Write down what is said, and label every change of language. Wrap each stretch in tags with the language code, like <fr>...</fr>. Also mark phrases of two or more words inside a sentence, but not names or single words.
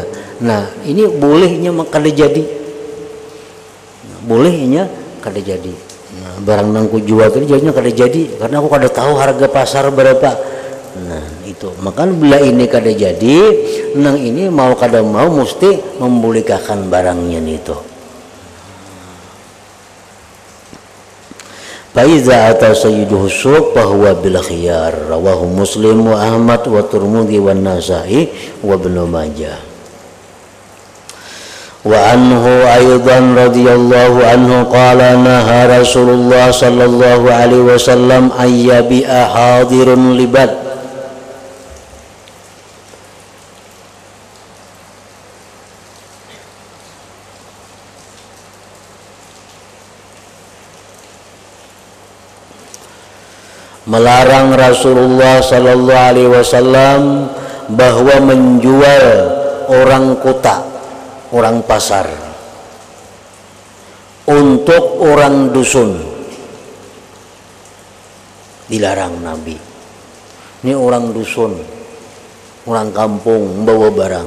<bjn>Nah ini bolehnya kada jadi, bolehnya kada jadi. Nah, barang nangku jual tadi jadinya kada jadi karena aku kada tahu harga pasar berapa. Nah itu makanya bila ini kada jadi, nang ini mau kada mau mesti membolehkan barangnya itu.</bjn> <ar>فإذا أتى سيده السوق فهو بالخيار. رواه مسلم وأحمد والترمذي والنسائي وابن ماجه. وعنه أيضا رضي الله عنه قال نهى رسول الله صلى الله عليه وسلم أن يبيع حاضر لباد.</ar> <id>Melarang Rasulullah</id> <ar>صلى الله عليه وسلم</ar> <id>bahwa menjual orang kota, orang pasar untuk orang dusun. Dilarang Nabi. Ini orang dusun, orang kampung membawa barang.</id>